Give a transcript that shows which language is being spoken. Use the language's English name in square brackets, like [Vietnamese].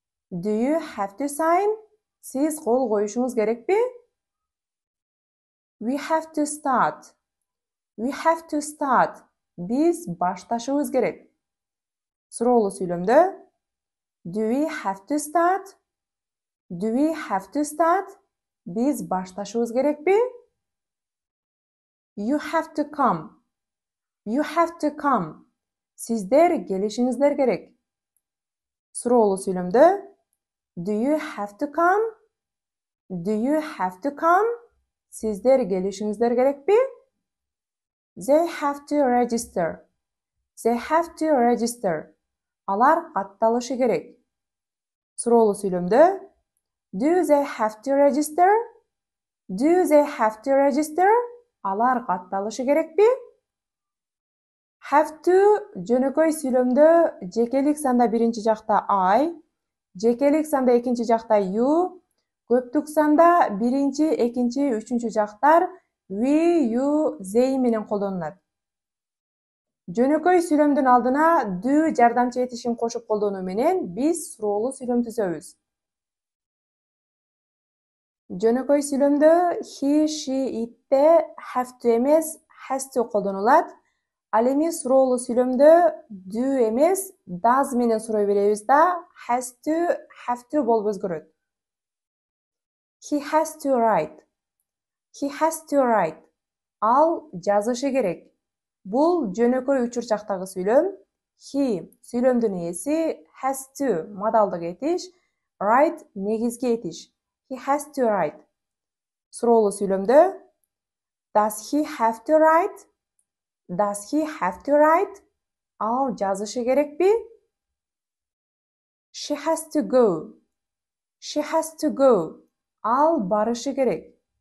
[English] Do you have to sign? [Kyrgyz] Сиз кол коюшуңуз керекпи? [English] We have to start. We have to start. [Kyrgyz] Биз башташыбыз керек. Суроолуу сүйлөмдө [English] do we have to start? Do we have to start? [Kyrgyz] Биз башташыбыз керекпи? [English] You have to come. You have to come. [Kyrgyz] Сиздер келишиңиздер керек. Суроолуу сүйлөмдө [English] do you have to come? Do you have to come? [Kyrgyz] Сиздер келишиңиздер керекпи? [English] They have to register. They have to register. [Kyrgyz] Алар катталышы керек. Суроолуу сүйлөмдө [English] do they have to register? Do they have to register? [Kyrgyz] Алар катталышы керекпи? Have to жөнөкөй сүйлөмдө жекелик санда биринчи жакта I, жекелик санда экинчи жакта you, көптүк санда биринчи, экинчи, үчүнчү жактар we, you, they менен колдонулат. Жөнөкөй сүйлөмдүн алдына do жардамчы этишин кошуп колдонуу менен биз суроолуу сүйлөм түзөбүз. Жөнөкөй сүйлөмдө he, she, itте have to эмес, has to колдонулат. Ал эми суроолуу сүйлөмдө do эмес, does менен суроо беребиз да has to, have to болуп өзгөрөт. [English] He has to write. He has to write. [Kyrgyz] Ал жазышы керек. Бул жөнөкөй учурчактагы сүйлөм. He сүйлөмдүн ээси, has to модалдык этиш, write негизги этиш. [English] He has to write. [Kyrgyz] Суроолуу сүйлөмдө [English] does he have to write? Does he have to write? [Kyrgyz] Ал жазышы керекпи? [English] She has to go. She has to go. [Kyrgyz] Ал барышы керек.